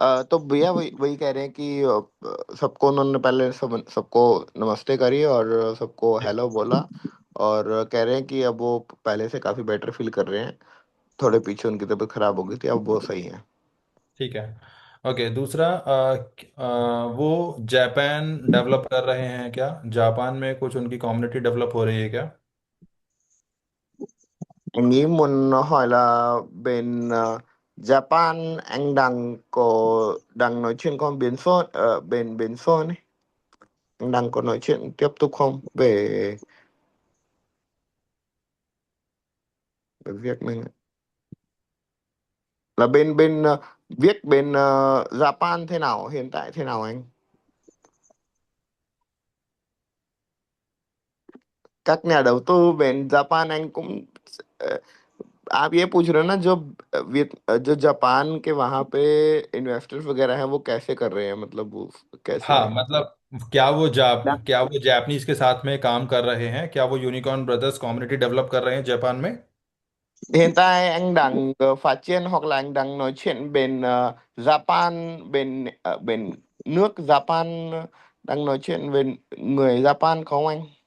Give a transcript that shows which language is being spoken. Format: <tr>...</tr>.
<hi>तो भैया वही वही कह रहे हैं कि सबको उन्होंने पहले सबको नमस्ते करी और सबको हेलो बोला, और कह रहे हैं कि अब वो पहले से काफी बेटर फील कर रहे हैं। थोड़े पीछे उनकी तबीयत खराब हो गई थी, अब वो सही है। ठीक है। ओके, दूसरा, वो जापान डेवलप कर रहे हैं क्या? जापान में कुछ उनकी कम्युनिटी डेवलप हो रही है क्या?</hi> <vi>Anh nghĩ muốn hỏi là bên Japan, anh đang nói chuyện con biến số ở bên bên số ấy, anh đang có nói chuyện tiếp tục không về về việc mình, là bên bên viết bên Japan thế nào, hiện tại thế nào anh? Các nhà đầu tư bên Japan anh cũng</vi> <hi>अ, आप ये पूछ रहे हो ना, जो जो Japan के वहां पे इन्वेस्टर्स वगैरह हैं वो कैसे कर रहे हैं, मतलब वो कैसे हाँ, हैं? मतलब क्या वो जापानीज के साथ में काम कर रहे हैं? क्या वो यूनिकॉर्न ब्रदर्स कम्युनिटी डेवलप कर रहे हैं जापान में?</hi> <vi>Hiện tại anh đang phát triển hoặc là anh đang nói chuyện bên Japan, bên nước Japan, đang nói chuyện với người Japan không anh?</vi>